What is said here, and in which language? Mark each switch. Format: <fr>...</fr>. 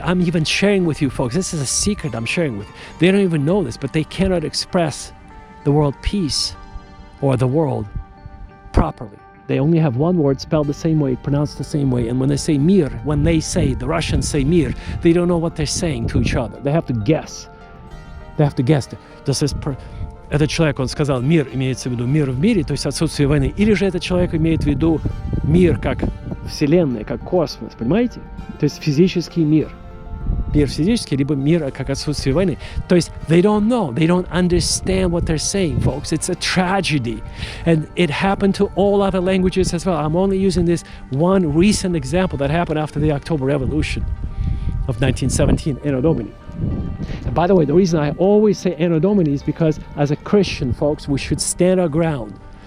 <en>I'm even sharing with you, folks. This is a secret I'm sharing with you. They don't even know this, but they cannot express the word peace or the world properly. They only have one word spelled the same way, pronounced the same way. And when they say mir, the Russians say mir, they don't know what they're saying to each other. They have to guess. They have to guess.</en> <ru>Этот человек, он сказал, мир, имеется в виду мир в мире, то есть отсутствие войны. Или же этот человек имеет в виду мир как вселенная, как космос, понимаете? То есть физический мир. Мир физический, либо мир как отсутствие войны. То есть</ru> <en>they don't know, they don't understand what they're saying, folks. It's a tragedy. And it happened to all other languages as well. I'm only using this one recent example that happened after the October Revolution of 1917, Anno Domini. And by the way, the reason I always say Anno Domini is because as a Christian, folks, we should stand our ground.</en>